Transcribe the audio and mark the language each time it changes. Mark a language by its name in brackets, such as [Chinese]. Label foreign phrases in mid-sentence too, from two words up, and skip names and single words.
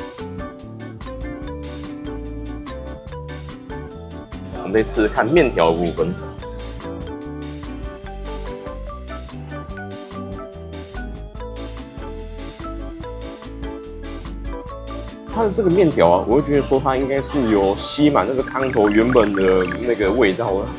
[Chinese] 我們再吃看麵條的部分。它的這個麵條啊，我會覺得說它應該是有吸滿那個湯頭原本的那個味道了。